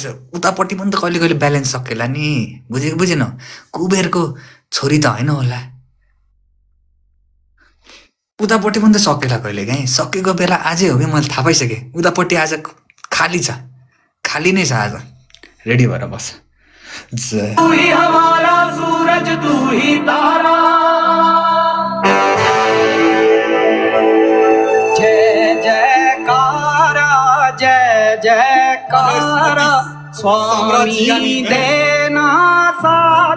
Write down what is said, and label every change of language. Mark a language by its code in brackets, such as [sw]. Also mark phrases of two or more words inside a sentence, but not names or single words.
[ne] उतापट्टि पनि त कहिले कहिले ब्यालेन्स सकेला नि, बुझ्यो कि बुझेन? कुबेरको छोरी त होइन होला, उतापट्टि पनि त सकेला कहिले काहीँ। सकेको बेला आजै हो कि, मैले थाहा पाइसकेँ। उतापट्टि आज खाली छ, खाली नै छ आज। रेडी भएर बस। [hi] तू ही हमारा सूरज, तू ही तारा, जय जयकारा, जय जयकारा, स्वामी देना साथ